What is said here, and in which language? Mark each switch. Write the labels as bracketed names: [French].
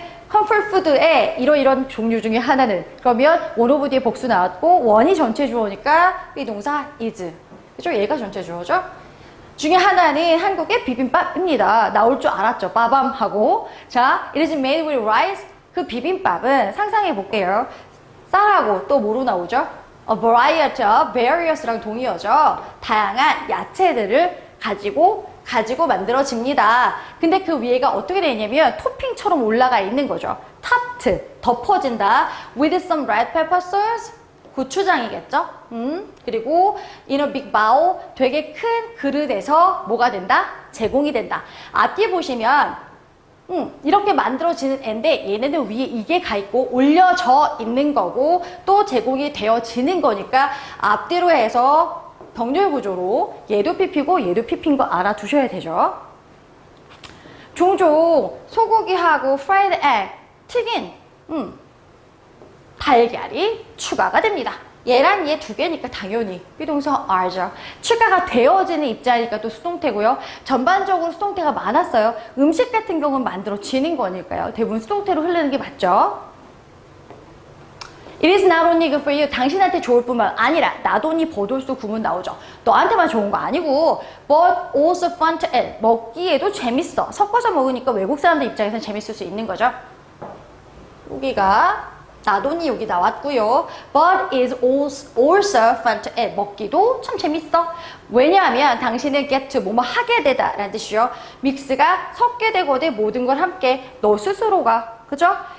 [Korean] 컴포트푸드의 이런 종류 중에 하나는 그러면 원오브 뒤에 복수 나왔고 원이 전체 주어니까 비동사 is. 그죠? 얘가 전체 주어죠. 중에 하나는 한국의 비빔밥입니다. 나올 줄 알았죠. 빠밤하고. 자, [English] it is made with rice. [Korean] 그 비빔밥은 상상해 볼게요. 쌀하고 또 뭐로 나오죠? [English] A variety of various랑 [Korean] 동의어죠. 다양한 야채들을 가지고 만들어집니다. 근데 그 위에가 어떻게 되냐면 토핑처럼 올라가 있는 거죠. topped, 덮어진다. [English] With some red pepper sauce. [Korean] 고추장이겠죠? 그리고 [English] in a big bowl, [Korean] 되게 큰 그릇에서 뭐가 된다? 제공이 된다. 앞뒤에 보시면 이렇게 만들어지는 애인데 얘네는 위에 이게 가 있고 올려져 있는 거고 또 제공이 되어지는 거니까 앞뒤로 해서 병렬 구조로 얘도 PP고 얘도 PP인 거 알아두셔야 되죠. 종종 소고기하고 프라이드 egg, 튀긴 달걀이 추가가 됩니다. 얘랑 얘 두 개니까 당연히 비동사 are죠. 추가가 되어지는 입자니까 또 수동태고요. 전반적으로 수동태가 많았어요. 음식 같은 경우는 만들어지는 거니까요. 대부분 수동태로 흐르는 게 맞죠. [English] It is not only good for you. [Korean] 당신한테 좋을 뿐만 아니라 나돈이 버돌수 구문 나오죠. 너한테만 좋은 거 아니고 [English] but also fun to eat. [Korean] 먹기에도 재밌어. 섞어서 먹으니까 외국 사람들 입장에서는 재밌을 수 있는 거죠. 여기가 나돈이 여기 나왔고요. [English] But is also fun to eat. [Korean] 먹기도 참 재밌어. 왜냐하면 당신은 get to 뭐뭐 하게 되다 라는 뜻이죠. 믹스가 섞게 되거든 모든 걸 함께 너 스스로가. 그죠?